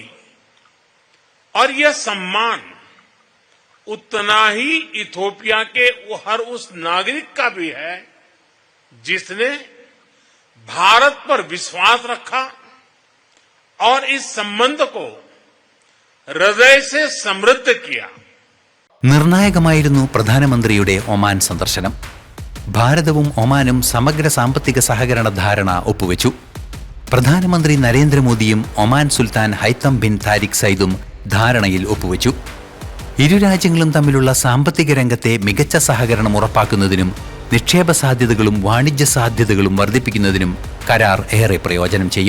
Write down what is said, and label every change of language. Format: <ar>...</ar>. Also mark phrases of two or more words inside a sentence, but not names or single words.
<hi>और यह सम्मान उतना ही इथियोपिया के हर उस नागरिक का भी है जिसने भारत पर विश्वास रखा और इस संबंध को हृदय से समृद्ध किया.</hi> <ml>നിർണായകമായിരുന്നു പ്രധാനമന്ത്രിയുടെ ഒമാൻ സന്ദർശനം. ഭാരതവും ഒമാനും സമഗ്ര സാമ്പത്തിക സഹകരണ ധാരണ ഒപ്പുവെച്ചു. പ്രധാനമന്ത്രി നരേന്ദ്രമോദിയും ഒമാൻ സുൽത്താൻ ഹൈത്തം ബിൻ താരിഖ് സൈദും ധാരണയിൽ ഒപ്പുവെച്ചു. ഇരു രാജ്യങ്ങളും തമ്മിലുള്ള സാമ്പത്തിക രംഗത്തെ മികച്ച സഹകരണം ഉറപ്പാക്കുന്നതിനും നിക്ഷേപ സാധ്യതകളും വാണിജ്യ സാധ്യതകളും വർദ്ധിപ്പിക്കുന്നതിനും കരാർ ഏറെ പ്രയോജനം ചെയ്യും.</ml>